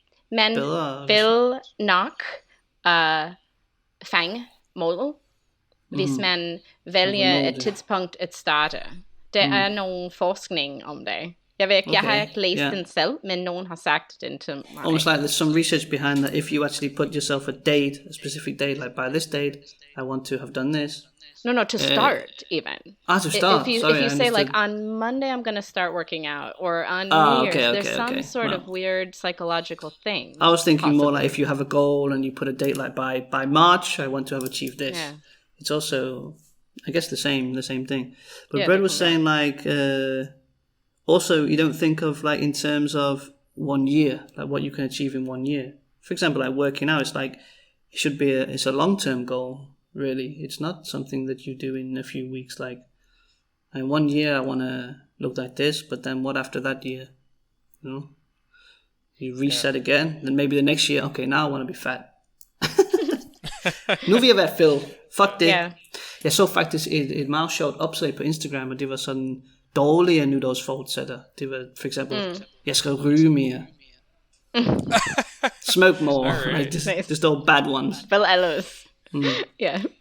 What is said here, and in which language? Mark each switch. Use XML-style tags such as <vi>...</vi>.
<da>man bedre. Vil nok fange målet, hvis man vælger et tidspunkt at starte. Der er nogen forskning om det. Jeg ved ikke, jeg har ikke læst den selv, men nogen har sagt den til mig.</da> <en>Almost like there's some research behind that. If you actually put yourself a date, a specific date, like by this date, I want to have done this. No, to start even. To start. If you say like on Monday I'm going to start working out, or on New Year's, there's some sort of weird psychological thing. I was thinking more like if you have a goal and you put a date like by March, I want to have achieved this. Yeah. It's also, I guess, the same thing. But Brett was saying like, also you don't think of like in terms of 1 year, like what you can achieve in 1 year. For example, like working out, it's like it should be it's a long-term goal. Really, it's not something that you do in a few weeks. Like, in 1 year I want to look like this, but then what after that year? You know, you reset again. Then maybe the next year, okay, now I want to be fat.</en> <da>Nu vil jeg være Phil. Fuck det. Yeah. Jeg så faktisk et meget sjovt opslag på Instagram, og det var sådan dårlige nytårsfortsætter. Det var for eksempel, jeg skal ryge mere.</da> <en>Smoke more. Right. Like,</en> <da>det står</da> <en>bad ones.</en> <da>Vel alles. Ja.</da>